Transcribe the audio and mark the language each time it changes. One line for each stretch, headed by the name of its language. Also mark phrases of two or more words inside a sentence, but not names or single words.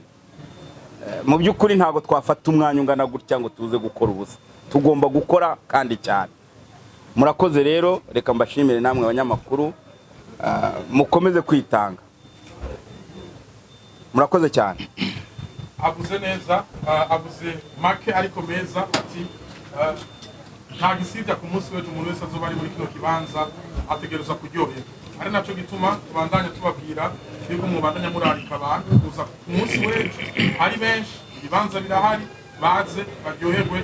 Kinyarwanda: Mu by'ukuri ntabwo twafata umwanya ungana gutya ngo tuze gukora ubusa, tugomba gukora kandi cyane. Murakoze rero, reka mbashimire namwe abanyamakuru, mukomeze kwitanga. Murakoze cyane.
Rundi: Abuze neza, abuze make ariko meza, ati nta gisibya ku munsi w'ejo umuntu wese azoba ari muri kino kibanza ategereza kuryoherwa. Ari naco gituma tubandanya tubabwira yuko mubandanya murarika abantu kuza ku munsi w'ejo ari benshi, ibibanza birahari, baze baryoherwe.